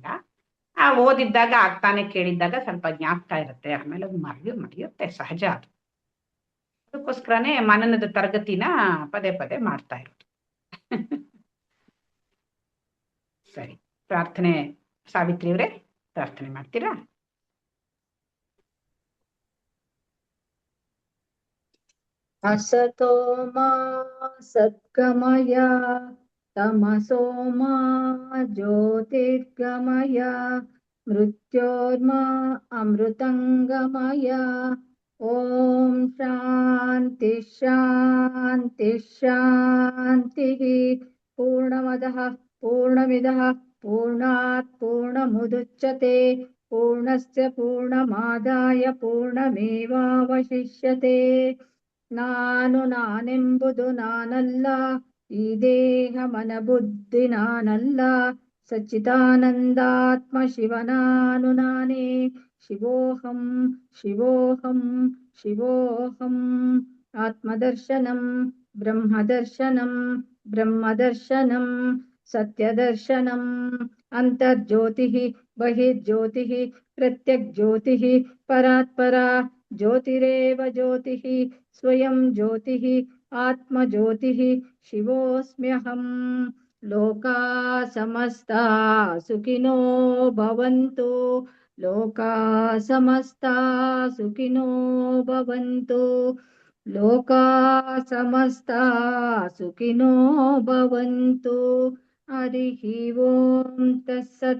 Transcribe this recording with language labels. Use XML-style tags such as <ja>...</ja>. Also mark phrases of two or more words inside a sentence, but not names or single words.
<kn>ಓದಿದ್ದಾಗ ಆಗ್ತಾನೆ, ಕೇಳಿದ್ದಾಗ ಸ್ವಲ್ಪ ಜ್ಞಾಪಕ ಇರುತ್ತೆ, ಆಮೇಲೆ ಅದು ಮರೆಯುತ್ತೆ, ಸಹಜ ಅದು. ಅದಕ್ಕೋಸ್ಕರನೇ ಮನನದ ತರಗತಿನ ಪದೇ ಪದೇ ಮಾಡ್ತಾ ಇರೋದು. ಸರಿ, ಪ್ರಾರ್ಥನೆ ಸಾವಿತ್ರಿ ಅವರೇ, ಪ್ರಾರ್ಥನೆ ಮಾಡ್ತೀರಾ?</kn> <sa>असतो मा सद्गमय तमसो मा ज्योतिर्गमय मृत्योर्मा अमृतंगमय। ओम शांति। ಶಾಂತಿ ಶಾಂತಿ. ಪೂರ್ಣಮದಃ ಪೂರ್ಣಮಿದಃ ಪೂರ್ಣಾತ್ ಪೂರ್ಣಮುದಚ್ಯತೆ ಪೂರ್ಣಸ್ಯ ಪೂರ್ಣಮಾದಾಯ ಪೂರ್ಣಮೇವಾವಶಿಷ್ಯತೆ.</sa> <kn>ನಾನೆಂಬುದು ನಾನಲ್ಲ, ಈ ದೇಹ ಮನ ಬುದ್ಧಿ ನಾನಲ್ಲ, ಸಚ್ಚಿದಾನಂದಾತ್ಮ ಶಿವನಾನು ನಾನೇ.</kn> <sa>ಶಿವೋಹಂ ಶಿವೋಹಂ ಶಿವೋಹಂ. ಆತ್ಮದರ್ಶನಂ ಬ್ರಹ್ಮದರ್ಶನಂ ಬ್ರಹ್ಮದರ್ಶನಂ ಸತ್ಯದರ್ಶನಂ. ಅಂತರ್ಜ್ಯೋತಿಃ ಬಹಿರ್ಜ್ಯೋತಿಃ ಪ್ರತ್ಯಗ್ಜ್ಯೋತಿಃ ಪರಾತ್ಪರಾ ಜ್ಯೋತಿರೇವ ಜ್ಯೋತಿಃ ಸ್ವಯಂ ಜ್ಯೋತಿಃ ಆತ್ಮಜ್ಯೋತಿಃ ಶಿವೋಸ್ಮ್ಯಹಂ. ಲೋಕಾ ಸಮಸ್ತಾ ಸುಖಿನೋ ಭವಂತು. ಲೋಕಾ ಸಮಸ್ತಾ ಸುಖಿನೋ ಭವಂತು. ಲೋಕಾ ಸಮಸ್ತಾ ಸುಖಿನೋ ಭವಂತು. ಹರಿಃ ಓಂ ತತ್ಸತ್.</sa>